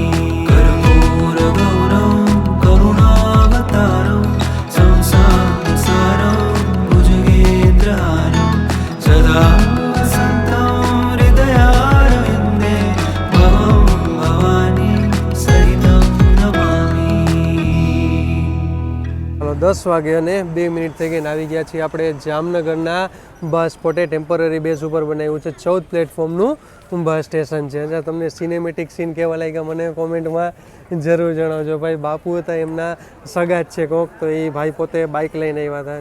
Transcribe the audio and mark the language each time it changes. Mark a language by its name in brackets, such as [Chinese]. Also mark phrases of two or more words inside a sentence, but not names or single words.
[Sanskrit] कर्पूरगौरं करुणावतारं संसारसारं भुजगेन्द्रहारं सदा वसन्तं हृदयारविन्दे भवं भवानी सहितं नमामि। [Gujarati] 10 વાગે અને 2 મિનિટ થઈ ગઈ ને આવી ગયા છીએ આપણે જામનગરના બસ સ્પોટે. ટેમ્પરરી બેઝ ઉપર બનાવ્યું છે 14 પ્લેટફોર્મનું બસ સ્ટેશન છે. જ્યાં તમને સિનેમેટિક સીન કેવા લાગ્યા મને કોમેન્ટમાં જરૂર જણાવજો. ભાઈ બાપુ હતા એમના સગા જ છે કોક, તો એ ભાઈ પોતે બાઇક લઈને આવ્યા હતા.